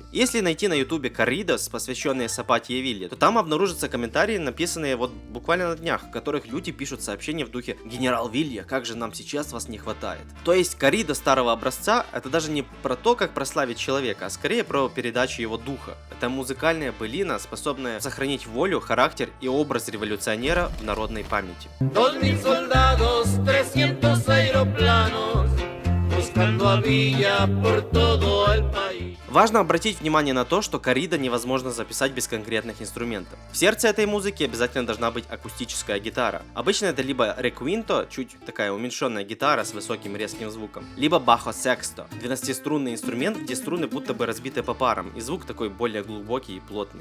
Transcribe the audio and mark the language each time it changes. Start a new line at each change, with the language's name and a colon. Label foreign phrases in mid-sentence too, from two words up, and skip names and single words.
Russian: Если найти на ютубе корридос, посвященные Сапате и Вилье, то там обнаружатся комментарии, написанные вот буквально на днях, в которых люди пишут сообщения в духе «Генерал Вилья, как же нам сейчас вас не хватает». То есть корридо старого образца — это даже не про то, как прославить человека, а скорее про передачу его духа. Это музыкальная былина, способная сохранить волю, характер и образ революционера в народной памяти.
Spanish: 2000 soldados, 300 aeroplanos, buscando a Villa por todo el país.
Russian: Важно обратить внимание на то, что коррида невозможно записать без конкретных инструментов. В сердце этой музыки обязательно должна быть акустическая гитара. Обычно это либо реквинто, чуть такая уменьшенная гитара с высоким резким звуком, либо бахо сексто, 12-струнный инструмент, где струны будто бы разбиты по парам, и звук такой более глубокий и плотный.